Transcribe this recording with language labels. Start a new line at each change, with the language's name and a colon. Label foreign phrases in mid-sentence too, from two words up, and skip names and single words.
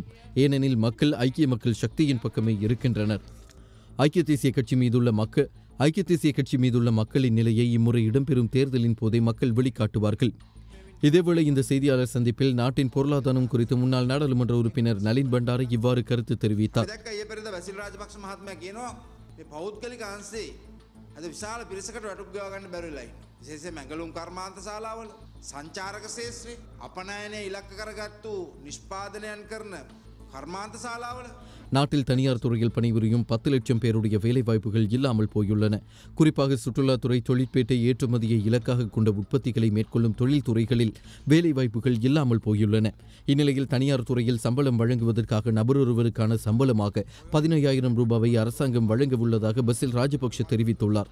Tamil: ஏனெனில் மக்கள் ஐக்கிய மக்கள் சக்தியின் பக்கமே இருக்கின்றனர். ஐக்கிய தேசிய கட்சி மீதுள்ள மக்களின் நிலையை இம்முறை இடம்பெறும் தேர்தலின் போதே மக்கள் வெளிக்காட்டுவார்கள். இதேவேளை இந்த செய்தியாளர் சந்திப்பில் நாட்டின் பொருளாதாரம் குறித்து முன்னாள் நாடாளுமன்ற உறுப்பினர் நளின் பண்டார இவ்வாறு கருத்து தெரிவித்தார்.
Sinhala: විශාල පිරිසකට වැටුප් ගෙවා ගන්න බැරි වෙලා ඉන්නවා. විශේෂයෙන් මැඟලුම් කර්මාන්ත ශාලාවල සංචාරක ශාස්ත්‍රයේ අපනයනයේ ඉලක්ක කරගත්තු නිෂ්පාදනයන් කරන කර්මාන්ත ශාලාවල
Tamil: நாட்டில் தனியார் துறையில் பணிபுரியும் 10 லட்சம் பேருடைய வேலைவாய்ப்புகள் இல்லாமல் போயுள்ளன. குறிப்பாக சுற்றுலாத்துறை, தொழிற்பேட்டை, ஏற்றுமதியை இலக்காக கொண்ட உற்பத்திகளை மேற்கொள்ளும் தொழில்துறைகளில் வேலைவாய்ப்புகள் இல்லாமல் போயுள்ளன. இந்நிலையில் தனியார் துறையில் சம்பளம் வழங்குவதற்காக நபரொருவருக்கான சம்பளமாக 15,000 ரூபாவை அரசாங்கம் வழங்க உள்ளதாக பசில் ராஜபக்ஷ தெரிவித்துள்ளார்.